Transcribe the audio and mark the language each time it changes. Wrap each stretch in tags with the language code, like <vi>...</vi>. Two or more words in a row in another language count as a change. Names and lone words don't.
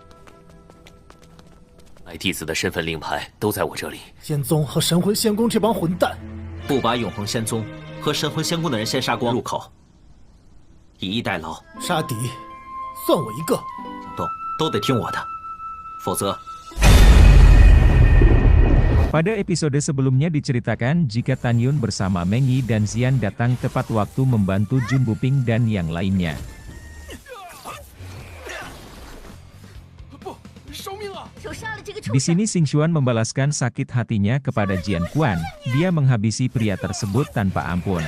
<zh>买弟子的身份令牌都在我这里。仙宗和神魂仙宫这帮混蛋，不把永恒仙宗和神魂仙宫的人先杀光入口，以逸待劳。杀敌，算我一个。都得听我的，否则。</zh> <id>Pada episode sebelumnya diceritakan jika Tan Yun bersama Meng Yi dan Xian datang tepat waktu membantu Jun Buping dan yang lainnya. Di sini Xing Xuan membalaskan sakit hatinya kepada Jian Quan, dia menghabisi pria tersebut tanpa ampun.</id>